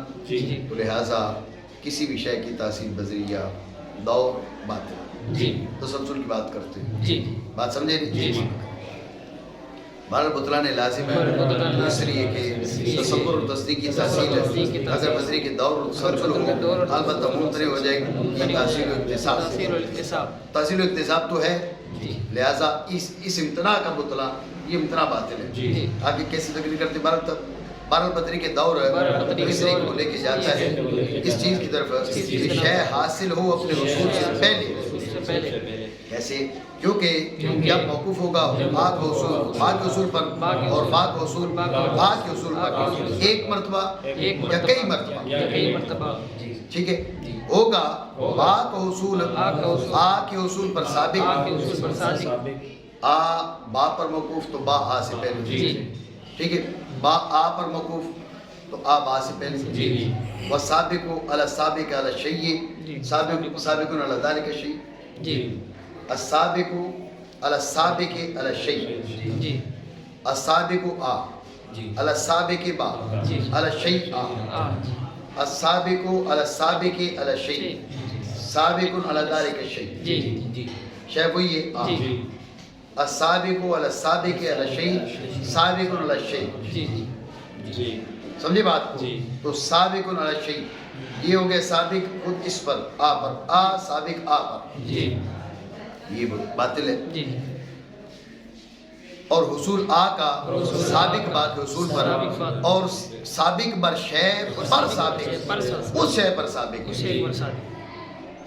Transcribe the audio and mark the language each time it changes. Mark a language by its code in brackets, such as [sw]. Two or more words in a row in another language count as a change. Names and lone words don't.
[ur] تو لہٰذا کسی بھی شے کی تحصیل بذریعہ دور باطل تسلسل کی بات کرتے ہیں. بات سمجھے نہیں. بہرحال بطلان لازم ہے اس لیے کہ تصور اور تصدیق کی تحصیل ہے. اگر بذریعہ کے دور اور تسلسل ہو البتہ ممتنع ہو جائے گی یہ تحصیل و اکتساب. تحصیل و اکتساب تو ہے لہٰذا اس امتناع کا بطلان یہ امتناع باطل ہے. آگے کیسے تقریر کرتے بہرحال بدری کے دور اس طریقے کو لے کے جاتا ہے اس چیز کی طرف کہ شے حاصل ہو اپنے حصول سے پہلے. کیسے؟ کیونکہ جب موقوف ہوگا با کے حصول پر اور با کے حصول پر ایک مرتبہ یا کئی مرتبہ ٹھیک ہے ہوگا با کا حصول آ کے حصول پر سابق آ با پر موقوف تو با آ سے پہلے. ٹھیک ہے با آ پر موقوف تو آ با سے پہلے. [ar] والسابق علی السابق علی الشیء سابق علی ذلک الشیء. السابق علی السابق علی الشیء السابق آ علی السابق با علی الشیء آ. السابق علی السابق علی الشیء سابق علی ذلک الشیء. [ur] شے وہی ہے آ. [ar] السابق علی السابق علی الشیء سابق علی الشیء. [ur] سمجھے بات کو. تو [ar] سابق علی الشیء [ur] یہ ہو گیا سابق خود اس پر آ پر آ سابق آ پر یہ باطل ہے. اور حصول آ کا سابق با کے حصول پر اور سابق بر شے پر سابق اس شے پر سابق.